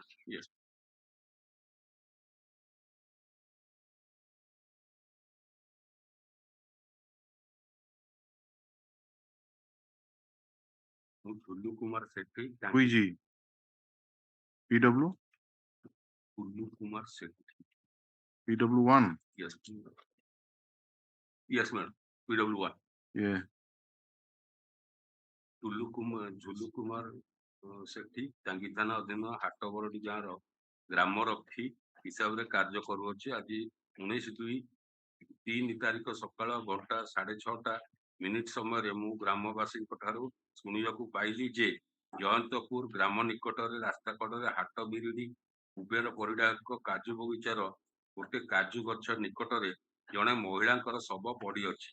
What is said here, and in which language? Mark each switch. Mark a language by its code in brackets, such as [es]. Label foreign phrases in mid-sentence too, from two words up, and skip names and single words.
[en] Yes. Tullu Kumar Sethi. Who is he? PW? Tullu Kumar Sethi. PW1? Yes. Yes, madam. PW1. Yeah. [or] ଝୁଲୁ କୁମାର ସେଠି ଟାଙ୍ଗୀ ଥାନା ଅଧୀନ ହାଟବରଡି ଗାଁର ଗ୍ରାମ ରକ୍ଷୀ ହିସାବରେ କାର୍ଯ୍ୟ କରୁଅଛି। ଆଜି 19/2/3 ତାରିଖ ସକାଳ 6:30 ସମୟରେ ମୁଁ ଗ୍ରାମବାସୀଙ୍କ ଠାରୁ ଶୁଣିବାକୁ ପାଇଲି ଯେ ଜୟନ୍ତପୁର ଗ୍ରାମ ନିକଟରେ ରାସ୍ତା କଡ଼ରେ ହାଟ ବିରିଡି କୁବେର ପରିଡାଙ୍କ କାଜୁ ବଗିଚାର ଗୋଟେ କାଜୁ ଗଛ ନିକଟରେ ଜଣେ ମହିଳାଙ୍କର ଶବ ପଡ଼ିଅଛି।